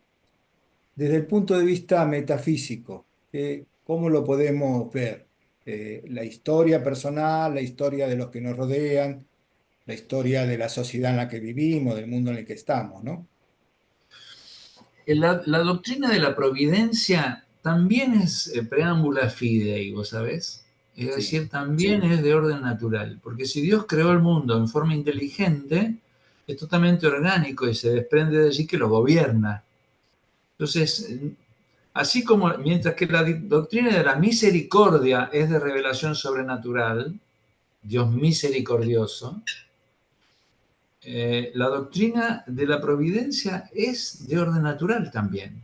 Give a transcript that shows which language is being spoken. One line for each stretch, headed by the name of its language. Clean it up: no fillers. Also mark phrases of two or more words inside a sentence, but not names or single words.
Spanish: Desde el punto de vista metafísico, ¿cómo lo podemos ver? La historia personal, la historia de los que nos rodean, la historia de la sociedad en la que vivimos, del mundo en el que estamos, ¿no? La doctrina de la providencia también es
Latin: preámbula fidei,
Spanish: ¿vos sabés? Es Sí, decir, también es de orden natural, porque si Dios creó el mundo en forma inteligente, es totalmente orgánico y se desprende de allí que lo gobierna. Entonces, así como mientras que la doctrina de la misericordia es de revelación sobrenatural, Dios misericordioso, la doctrina de la providencia es de orden natural también.